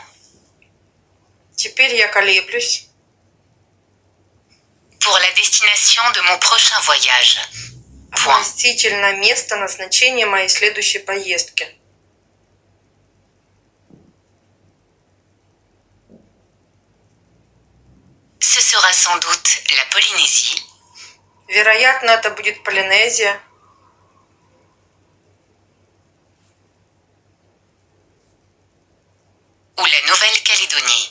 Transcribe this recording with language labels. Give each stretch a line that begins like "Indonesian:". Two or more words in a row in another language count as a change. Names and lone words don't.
Russian: Теперь я колеблюсь
French: pour la destination de mon prochain voyage. Point.
Russian: относительно места назначения моей следующей поездки.
French: Ce sera sans doute la Polynésie
Russian: Вероятно, это будет Полинезия
French: ou la Nouvelle-Calédonie.